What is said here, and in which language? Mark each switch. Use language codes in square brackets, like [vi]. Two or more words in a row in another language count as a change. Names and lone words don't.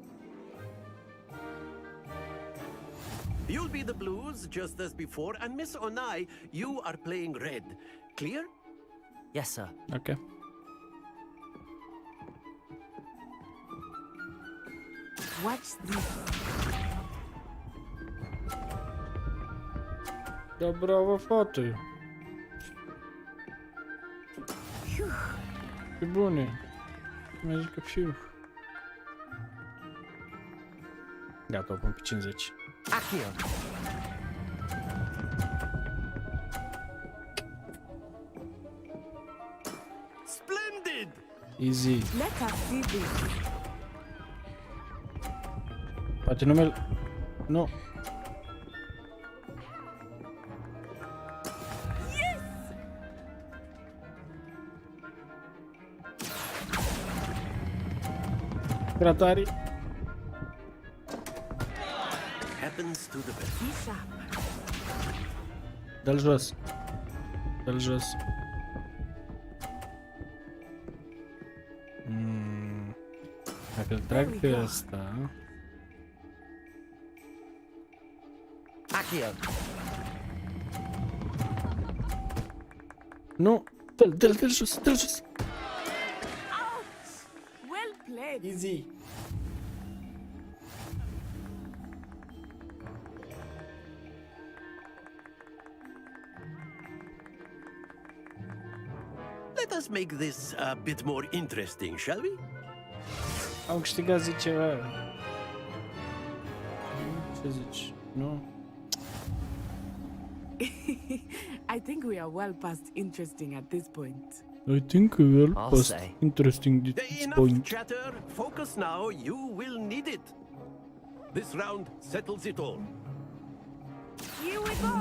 [en] You'll be the blues, just as before, and Miss Onai, you are playing red. Clear? Yes, sir. Okay. Watch this. [ro] Da, bravo, fată. Ce bune. Mi-a zis că fiu. Gata, o pun pe 50. [en] Accio. Splendid! Easy. Let us see this. [ro] Poate numele... Nu. Tratari. [en] Happens to the best. [ro] Dă-l jos. Dă-l jos. Dacă îl trag pe ăsta... Accio! Nu! Dă-l jos, dă-l jos! [en] Well played. Easy. Let us make this a bit more interesting, shall we? [ro] Am câștigat, zice ceva. Ce zici? Nu? [en] I think we are well past interesting at this point. I think we're past interesting at this Enough point. chatter. Focus now. You will need it. This round settles it all. Here we go.